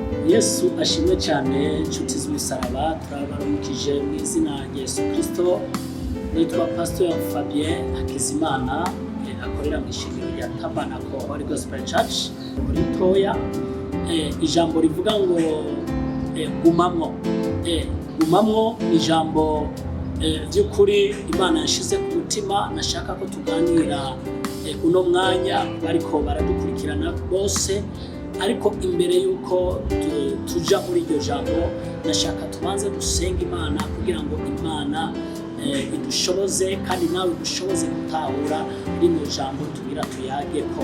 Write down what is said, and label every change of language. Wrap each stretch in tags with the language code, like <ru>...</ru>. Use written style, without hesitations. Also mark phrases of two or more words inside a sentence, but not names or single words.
<rn>Yesu ashimwe cyane inshuti z'umusaraba turabaramukije mu izina rya Yesu Kristo. Nitwa Pastor Fabien Hakizimana, akorera mu ishingiro rya Tabernacle Holy Gospel Church muri Toya. Ijambo rivuga ngo gumamwo. Gumamwo ijambo by'ukuri Imana yashize ku mutima. Nashaka ko tuganira uno mwanya bariko baradukurikirana bose, ariko imbere yuko tuja muri iryo jambo nashaka tubanze dusenga Imana kugira ngo Imana idushoboze kandi nawe dushoboze gutahura rino jambo tugira tuyageko.</rn>